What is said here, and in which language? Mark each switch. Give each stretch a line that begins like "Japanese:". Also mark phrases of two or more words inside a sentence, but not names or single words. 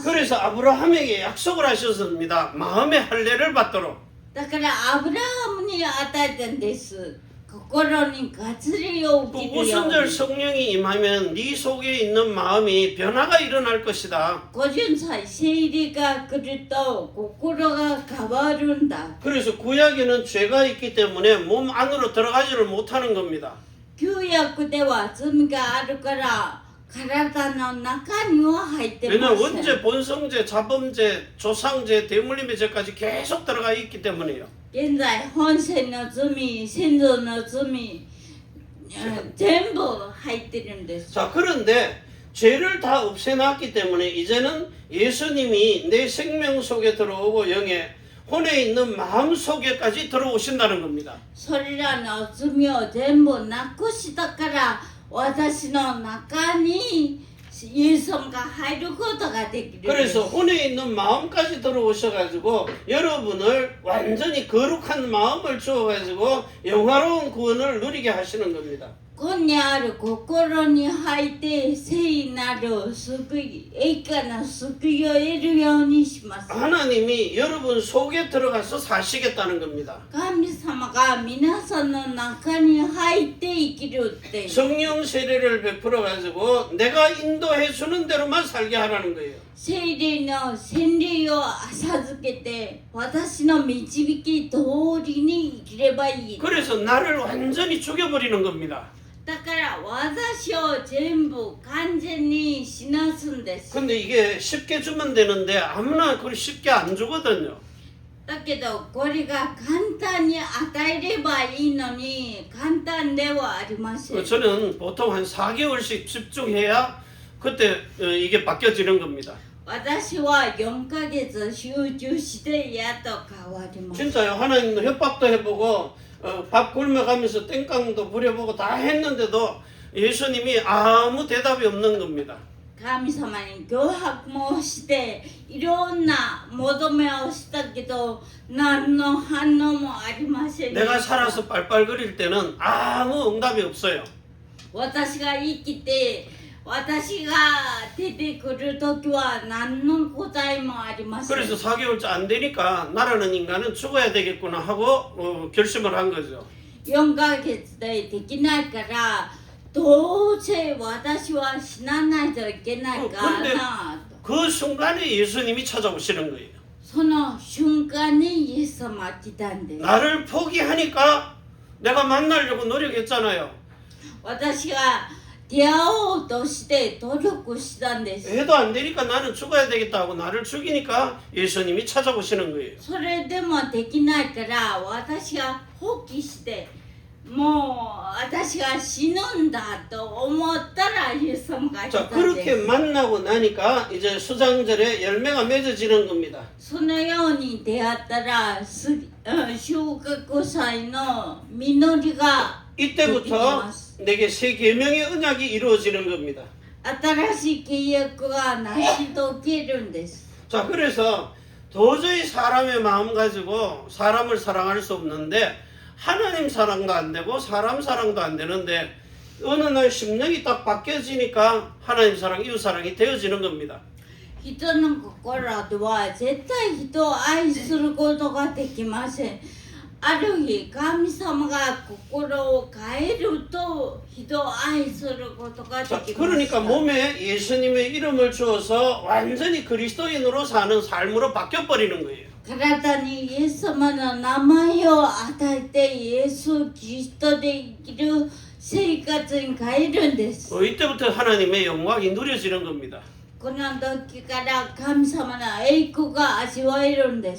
Korean: 그래서 아브라함에게 약속을 하셨습니다. 마음의 할례를 받도록.
Japanese: だからアブラハムに与えたんです。心に割礼を
Korean: 또
Japanese: 受けるよう
Korean: 우선절
Japanese: に。
Korean: 성령이 임하면 네 속에 있는 마음이 변화가 일어날 것이다.
Japanese: 五巡祭聖霊が来ると心が変わるんだ。
Korean: 그래서 구약에는 죄가 있기 때문에 몸 안으로 들어가지를 못하는 겁니다.
Japanese: 旧約では罪があるから体の中には入ってま
Korean: 왜냐면
Japanese: せん。
Korean: 원죄, 본성죄, 자범죄, 조상죄, 대물림의 죄까지 계속 들어가 있기 때문이에요.
Japanese: 現在本性の罪、先祖の罪、全部入ってるんです。
Korean: 자, 그런데 죄를 다 없애놨기 때문에 이제는 예수님이 내 생명 속에 들어오고 영에 혼에 있는 마음 속에까지 들어오신다는 겁니다.
Japanese: それらの罪を全部なくしたから私の中にイエス様が入ることができるんです。
Korean: 그래서 혼에 있는 마음까지 들어오셔가지고 여러분을 완전히 거룩한 마음을 주어가지고 영화로운 구원을 누리게 하시는 겁니다.
Japanese: ここにある心に入って聖なる救い、栄華な救いを得るようにします。
Korean: 하나님이 여러분 속에 들어가서 사시겠다는 겁니다.
Japanese: 神様が皆さんの中に入って生きるっていう。
Korean: 성령 세례를 베풀어가지고 내가 인도해 주는 대로만 살게 하라는 거예요.
Japanese: 聖霊の洗礼を授けて私の導き通りに生きればいい。
Korean: 그래서 나를 완전히 죽여버리는 겁니다.
Japanese: だから私を全部完全に死なすんです。
Korean: 근데 이게 쉽게 주면 되는데 아무나 그리 쉽게 안 주거든요.
Japanese: だけどこれが簡単に与えればいいのに簡単ではありません。
Korean: 저는 보통 한 4개월씩 집중해야 그때 이게 바뀌어지는 겁니다.
Japanese: 私は4ヶ月集中してやっと変わります。
Korean: 진짜요. 하나님도 협박도 해보고 밥 굶어가면서 땡깡도 부려보고 다 했는데도 예수님이 아무 대답이 없는 겁니다.
Japanese: 神様に脅迫もしていろんな求めをしたけど何の反応もありませんでした。
Korean: 내가 살아서 빨빨거릴 때는 아무 응답이 없어요.
Japanese: 私が生きて私が出てくるときは何の答えもありません。
Korean: 그래서 4개월째 안 되니까 나라는 인간은 죽어야 되겠구나 하고 결심을 한 거죠.
Japanese: 4 ヶ月でできないからどうせ私は死なないといけないからなと。
Korean: 그 순간에 예수님이 찾아오시는 거예요.
Japanese: その瞬間にイエス様が来たんです。
Korean: 나를 포기하니까 내가 만나려고 노력했잖아요.
Japanese: 私が出会おうとして努力したんです。
Korean: 해도 안 되니까 나는 죽어야 되겠다 하고 나를 죽이니까 예수님이 찾아오시는 거예요.
Japanese: それでもできないから私が放棄してもう私が死ぬんだと思ったらイエス様が来た
Korean: 자,
Japanese: んで
Korean: 그렇게
Japanese: す。
Korean: 만나고 나니까 이제 수장절에 열매가 맺어지는 겁니다.
Japanese: そのように出会ったら収穫祭の実りが
Korean: 이때부터 내게 새 계명의 언약이 이루어지는 겁니다.
Japanese: 新しい契約が成し遂げるんです。
Korean: 자, 그래서 도저히 사람의 마음 가지고 사람을 사랑할 수 없는데 하나님 사랑도 안 되고 사람 사랑도 안 되는데 어느 날 심령이 딱 바뀌어지니까 하나님 사랑, 이웃 사랑이 되어지는 겁니다.
Japanese: 人の心では絶対人を愛することができません。ある日神様が心を変えると人を愛することがで
Korean: 자,
Japanese: きまし
Korean: 그러니까
Japanese: た
Korean: 몸에 예수님의 이름을 주어서 완전히 그리스도인으로 사는 삶으로 바뀌어 버리는 거예요.
Japanese: 体にイエス様の名前を与えてイエス・キリストで生きる生活に変えるんです
Korean: 이때부터 하나님의 영광이 누려지는 겁니다.
Japanese: この時から神様の栄光が味わえるんです